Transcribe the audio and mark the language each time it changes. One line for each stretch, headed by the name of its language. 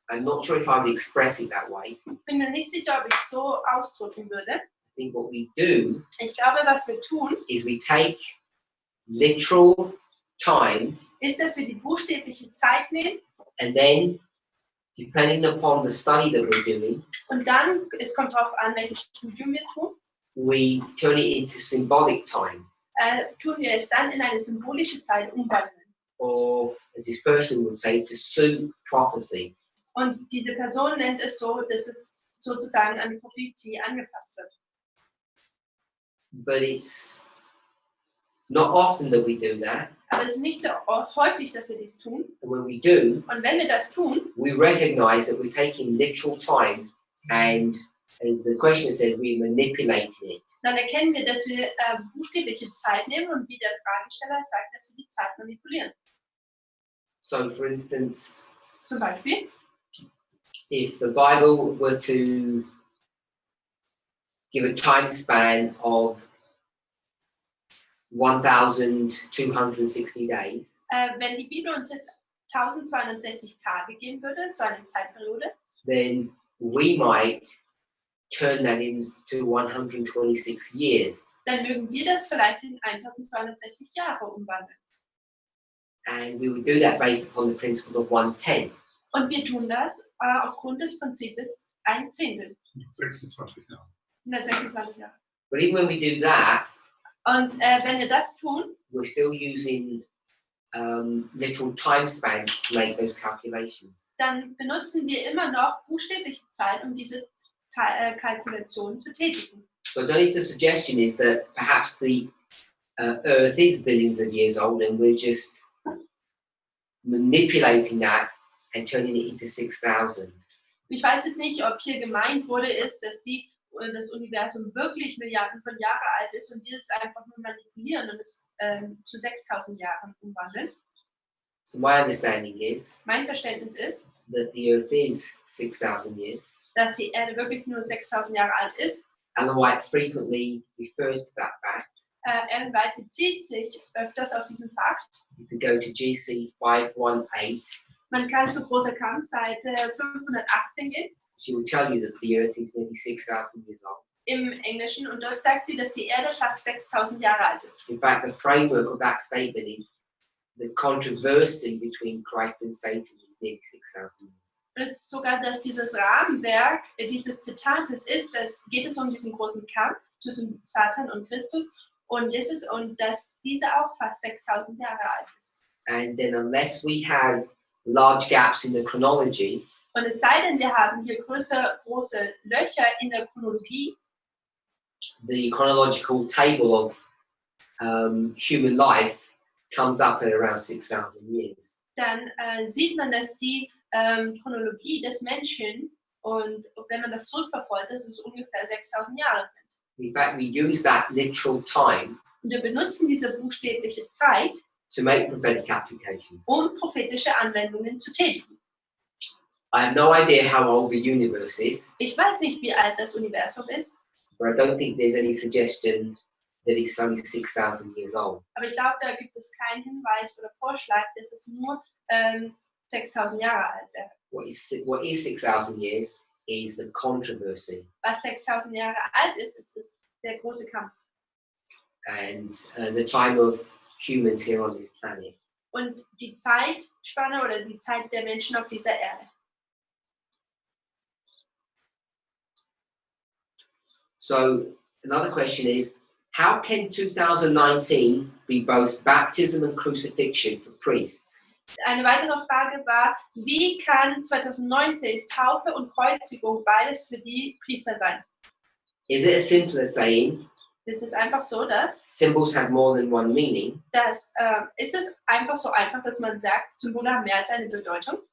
English: I'm not sure if I would express it that way.
German: Ich bin mir nicht sicher, ob ich so ausdrücken würde.
English: I think what we do
German: Ich glaube, was wir tun,
English: is we take literal time
German: ist, dass wir die buchstäbliche Zeit nehmen
English: and then, depending upon the study that we're doing,
German: und dann, es kommt darauf an, welches Studium wir tun,
English: we turn it into symbolic time,
German: tun wir es dann in eine symbolische Zeit umwandeln.
English: or as this person would say, to suit prophecy.
German: Und diese Person nennt es so, dass es sozusagen an die Prophetie angepasst wird.
English: But it's not often that we do that.
German: Aber es ist nicht so häufig, dass wir dies tun.
English: And when we do,
German: Und wenn wir das tun,
English: we recognize that we're taking literal time, and as the questioner said, we're manipulating it.
German: dann erkennen wir, dass wir buchstäbliche Zeit nehmen und wie der Fragesteller sagt, dass wir die Zeit manipulieren.
English: So, for instance,
German: Zum Beispiel,
English: if the Bible were to give a time span of 1,260 days,
German: wenn die Bibel uns jetzt 1260 Tage geben würde, so eine Zeitperiode,
English: then we might turn that into 126 years.
German: dann mögen wir das vielleicht in 1260 Jahre umwandeln.
English: And we would do that based upon the principle of 110.
German: Und wir tun das aufgrund des Prinzips ein Zehntel, 26 Jahre. 126 Jahre.
English: But even when we do that,
German: Und wenn wir das tun,
English: we're still using literal time spans to make those calculations.
German: dann benutzen wir immer noch buchstäbliche Zeit, um diese Kalkulationen zu tätigen.
English: So Donnie's suggestion is that perhaps the Earth is billions of years old, and we're just manipulating that and turning it into 6,000.
German: Ich weiß jetzt nicht, ob hier gemeint wurde, ist, dass das Universum wirklich Milliarden von Jahren alt ist und wir es einfach nur manipulieren und es zu 6000 Jahren umwandeln.
English: So my understanding is
German: Mein Verständnis ist,
English: that the Earth is 6,000 years.
German: dass die Erde wirklich nur 6000 Jahre alt ist.
English: Ellen White frequently refers to that fact.
German: Ellen White bezieht sich öfters auf diesen Fakt.
English: You could go to GC 518.
German: Man kann zu großer Kampfseite 518 gehen
English: She will tell you that the Earth is nearly 6,000 years old.
German: im Englischen und dort sagt sie, dass die Erde fast 6000 Jahre alt ist.
English: In fact, the framework of that statement is the controversy between Christ and Satan is nearly 6,000 years.
German: Und es ist sogar, dass dieses Rahmenwerk dieses Zitates ist, geht es um diesen großen Kampf zwischen Satan und Christus und Jesus und dass dieser auch fast 6000 Jahre alt ist.
English: And then unless we have large gaps in the chronology,
German: Und es sei denn, wir haben hier große Löcher in der Chronologie,
English: the chronological table of human life comes up at around 6,000 years.
German: dann sieht man, dass die Chronologie des Menschen und wenn man das zurückverfolgt, dass es ungefähr 6000 Jahre sind.
English: In fact, we use that literal time
German: Und wir benutzen diese buchstäbliche Zeit,
English: to make prophetic applications.
German: um prophetische Anwendungen zu tätigen.
English: I have no idea how old the universe is,
German: Ich weiß nicht, wie alt das Universum ist,
English: but I don't think there's any suggestion that it's only 6,000 years old.
German: aber ich glaube, da gibt es keinen Hinweis oder Vorschlag, dass es nur 6000 Jahre alt wäre.
English: What is 6,000 years is the controversy,
German: Was 6000 Jahre alt ist, ist der große Kampf.
English: and the time of humans here on this planet.
German: Und die Zeitspanne oder die Zeit der Menschen auf dieser Erde.
English: So another question is, how can 2019 be both baptism and crucifixion for priests?
German: Eine weitere Frage war, wie kann 2019 Taufe und Kreuzigung beides für die Priester sein?
English: Is it as simple as saying
German: Es ist einfach so, dass
English: symbols have more than one meaning,
German: ist es einfach so einfach, dass man sagt, Symbole haben mehr als eine Bedeutung,